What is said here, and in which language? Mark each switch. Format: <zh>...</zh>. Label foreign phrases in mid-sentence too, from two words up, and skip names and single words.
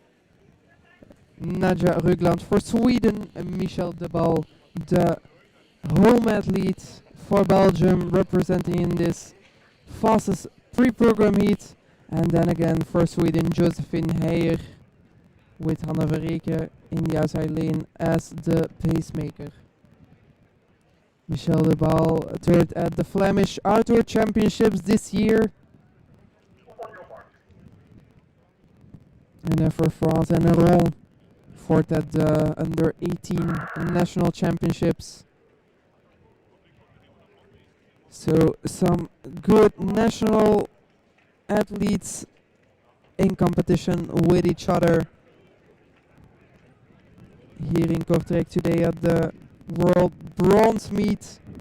<en>Nadja Rugland for Sweden, and Michel de Bal, the home athlete for Belgium, representing in this fastest pre-program heat. And then again for Sweden, Josephine Heyer with Hanne Verreke in the outside lane as the pacemaker. Michel de Bal, third at the Flemish Outdoor Championships this year. And then for France, Henneron, fourth at the Under 18 National Championships. So some good national athletes in competition with each other here in Kortrijk today at the World Bronze Meet.</en>